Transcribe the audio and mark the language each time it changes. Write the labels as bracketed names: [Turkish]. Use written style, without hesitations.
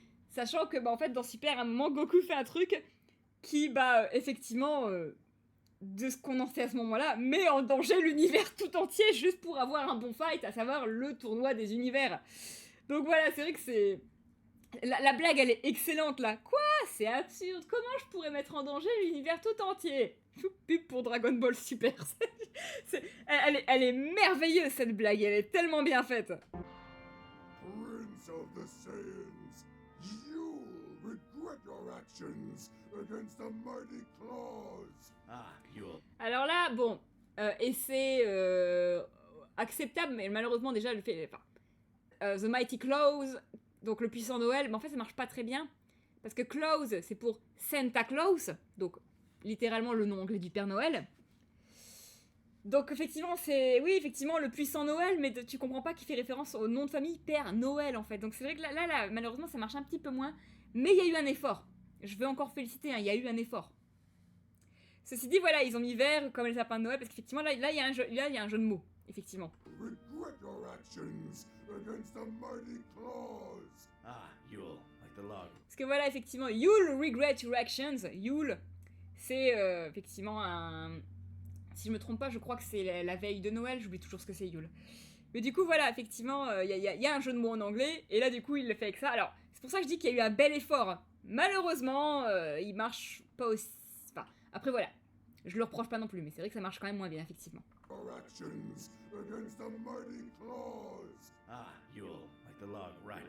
[French] Sachant que, bah, en fait, dans Super, à un moment, Goku fait un truc qui, bah, effectivement, de ce qu'on en sait à ce moment-là, met en danger l'univers tout entier juste pour avoir un bon fight, à savoir le tournoi des univers. Donc voilà, c'est vrai que c'est... La blague, elle est excellente, là. Quoi? C'est absurde. Comment je pourrais mettre en danger l'univers tout entier? Pub pour Dragon Ball Super. Elle est merveilleuse, cette blague. Elle est tellement bien faite. [English] Prince of the Saiyans, you'll regret your actions against the mighty claws. Ah, Yule. [French] Alors là, bon, et c'est acceptable, mais malheureusement déjà le fait... Enfin, [English] The Mighty Claus, [French] donc le puissant Noël, mais en fait ça marche pas très bien, parce que Claus c'est pour Santa Claus, donc littéralement le nom anglais du Père Noël. Donc effectivement c'est... Oui, effectivement le puissant Noël, mais tu comprends pas qu'il fait référence au nom de famille Père Noël en fait. Donc c'est vrai que là, malheureusement ça marche un petit peu moins, mais il y a eu un effort. Je veux encore féliciter, hein, il y a eu un effort. Ceci dit, voilà, ils ont mis vert comme les sapins de Noël, parce qu'effectivement, là, il y a un jeu de mots, effectivement. [English] Regret your actions against the mighty claws. Ah, Yule, like the log. [French] Parce que voilà, effectivement, [English] you'll regret your actions. [French] Yule, c'est effectivement un... Si je me trompe pas, je crois que c'est la veille de Noël, j'oublie toujours ce que c'est Yule. Mais du coup, voilà, effectivement, il y a un jeu de mots en anglais, et là, du coup, il le fait avec ça. Alors, c'est pour ça que je dis qu'il y a eu un bel effort. Malheureusement, il marche pas aussi... Enfin, après, voilà. Je le reproche pas non plus, mais c'est vrai que ça marche quand même moins bien, effectivement. [English] Your actions against the mighty claws. Ah, Yule, like the log, right.